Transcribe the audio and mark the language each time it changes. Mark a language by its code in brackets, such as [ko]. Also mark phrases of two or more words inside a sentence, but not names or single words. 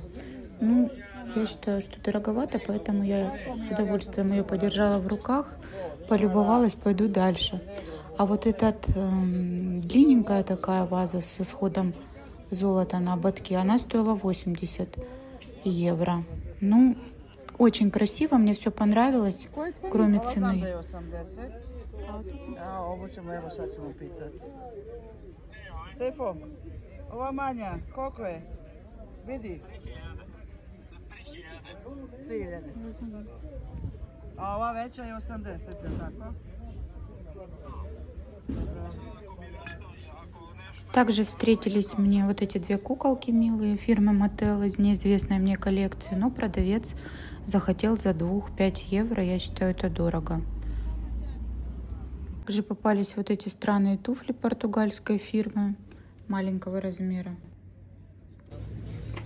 [ru] Ну, я считаю, что дороговато, поэтому я с удовольствием ее подержала в руках, полюбовалась, пойду дальше. А вот эта длинненькая такая ваза с исходом золота на ободке, она стоила 80 евро. Ну, очень красиво, мне все понравилось, кроме цены. [sr] Stefo, ova manja, koliko je? Vidi. 3000. A ova veća je 80, je tako? [ru] Также встретились мне вот эти две куколки милые фирмы Mattel из неизвестной мне коллекции, но продавец захотел за 2-5 евро, я считаю, это дорого. Также попались вот эти странные туфли португальской фирмы маленького размера.